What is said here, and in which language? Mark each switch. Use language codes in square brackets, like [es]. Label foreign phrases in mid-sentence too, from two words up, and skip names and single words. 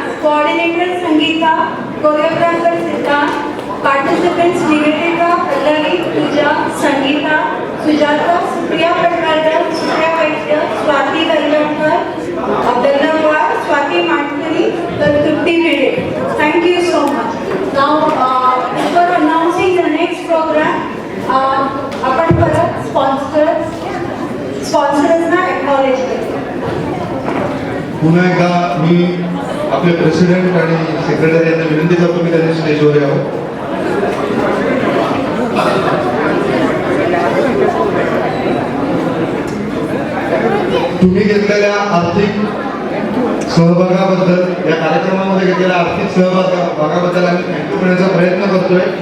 [en] coordinator Sangeeta, choreographer Siddharth, participants Nivedita, Pallavi, Pooja, Sangeeta, Sujata, Supriya Patwardhan, Supriya Vaidya, Swati Valvankar, Abdullah, Swati Matkari, Trupti Vide. Thank you so much. Now, before announcing the next program, [mr] आपण परत [en] sponsorsna acknowledge [mr] करतो. पुन्हा एकदा मी आपले प्रेसिडेंट आणि सेक्रेटरी यांना विनंती करतो की त्यांनी स्टेजवर यावं. तुम्ही घेतलेल्या आर्थिक सहभागाबद्दल, या कार्यक्रमामध्ये घेतलेल्या आर्थिक सहभागाबद्दल आम्ही थँक्यू करण्याचा प्रयत्न करतोय.